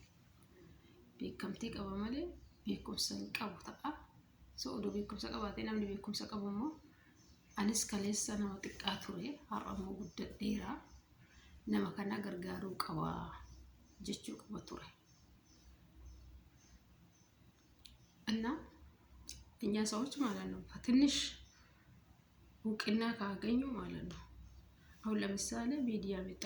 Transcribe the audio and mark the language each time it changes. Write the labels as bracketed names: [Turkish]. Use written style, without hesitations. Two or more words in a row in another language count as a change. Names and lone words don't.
[Oromo] Beekamtii qaba malee beekumsa hin qabu ta'a. Oduu beekumsa qabaatee namni beekumsa qabu immoo anis kaleessa nama xiqqaa ture har'a immoo guddadheera. Nama kana gargaaruu qaba jechuu qaba ture. [Amharic] እና እኛ ሰዎች ማለት ነው ትንሽ እውቅና ካገኙ ማለት ነው አሁን ለምሳሌ ሚዲያ